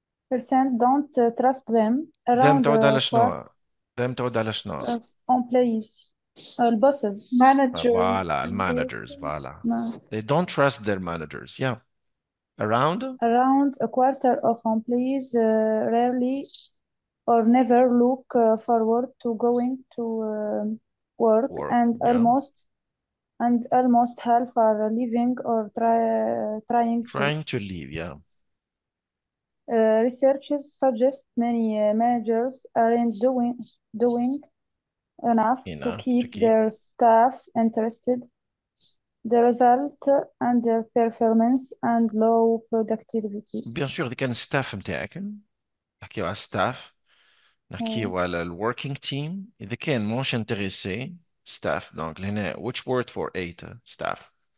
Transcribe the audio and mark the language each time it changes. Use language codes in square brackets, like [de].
[en] Percent don't trust them them around [ar] تعود على شنو them تعود على شنو [en] employees, bosses, Managers. [ar] فوالا المانجرز فوالا [en] no. they don't trust their managers yeah around Around a quarter of employees rarely or never look forward to going to work, work and yeah and almost half are leaving or trying to. Trying to leave, yeah. Researchers suggest many managers aren't doing enough to Enough to keep keep. their staff interested. The result underperformance and low productivity. [fr] Bien sûr, [ar] إذا كان الستاف متاعك نحكيو على الستاف، نحكيو على الوركينج تيم، إذا كان موش انتريسي staff. دونك لهنا [en] which word for eight staff.